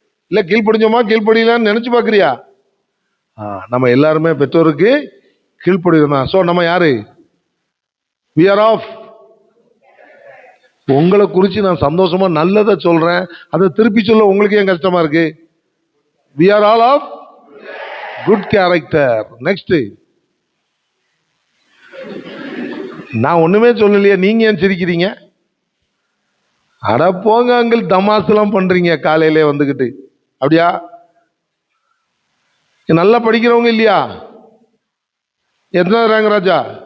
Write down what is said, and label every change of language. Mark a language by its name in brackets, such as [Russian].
[Tamil] இல்ல கீழ்ப்படிஞ்சோமா கீழ்ப்படியலான்னு நினைச்சு பாக்குறியா? நம்ம எல்லாருமே பெற்றோருக்கு கீழ்ப்படிதான். சோ நம்ம யாரு? [English] we are of. [Tamil] உங்களை குறிச்சு நான் சந்தோஷமா நல்லதை சொல்றேன், அதை திருப்பி சொல்ல உங்களுக்கு ஏன் கஷ்டமா இருக்கு? [English] we are all of good character. [Tamil] next, நான் ஒண்ணுமே சொல்லலையே, நீங்க ஏன் சிரிக்கிறீங்க? அட போங்க அங்கிள், தமாசுலாம் பண்றீங்க காலையிலே வந்துகிட்டு. அப்படியா? நல்லா படிக்கிறவங்க இல்லையா? எத்தனை ரேங்க் ராஜா?